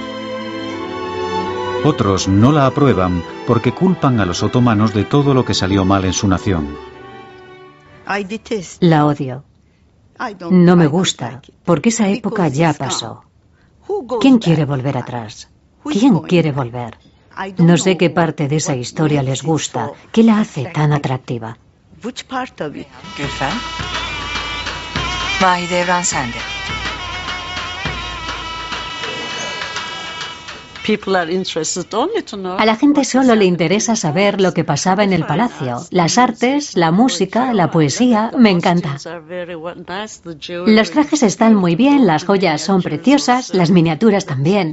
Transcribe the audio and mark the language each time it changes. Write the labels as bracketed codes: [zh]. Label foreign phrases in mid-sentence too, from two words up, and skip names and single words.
[es] Otros no la aprueban porque culpan a los otomanos de todo lo que salió mal en su nación. La odio. No me gusta, porque esa época ya pasó. ¿Quién quiere volver atrás? ¿Quién quiere volver? No sé qué parte de esa historia les gusta, qué la hace tan atractiva. [tr] Gülfem. Vahide Evren sende. [es] A la gente solo le interesa saber lo que pasaba en el palacio. Las artes, la música, la poesía, me encanta. Los trajes están muy bien, las joyas son preciosas, las miniaturas también.